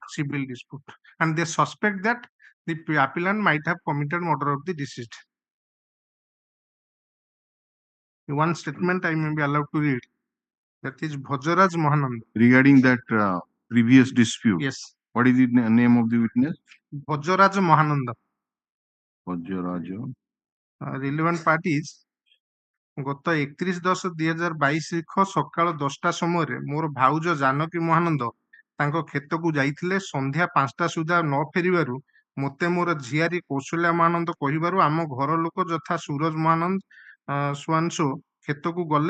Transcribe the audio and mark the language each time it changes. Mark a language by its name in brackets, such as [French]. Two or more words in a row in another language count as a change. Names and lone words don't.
[English] Civil dispute, and they suspect that the appellant might have committed murder of the deceased. One statement I may be allowed to read. That is Bhajaraj Mohanand. Regarding that previous dispute? Yes. What is the name of the witness? Bhajaraj Mohananda. Bhajaraj. Relevant parties. [Odia] ଗତ 31/10/2022 ସକାଳ 10ଟା ସମୟରେ ମୋର ଭାଉଜ ଜାନକୀ ମହାନନ୍ଦ ତାଙ୍କ କ୍ଷେତକୁ ଯାଇଥିଲେ। ସନ୍ଧ୍ୟା 5ଟା ସୁଦ୍ଧା ନ ଫେରିବାରୁ ମୋତେ ମୋର ଝିଆରୀ କୌଶଲ୍ୟା ମହାନନ୍ଦ କହିବାରୁ ଆମ ଘର ଲୋକ ଯଥା ସୁରଜ ମହାନନ୍ଦ ସୁଆଂଶୋ କ୍ଷେତକୁ ଗଲେ।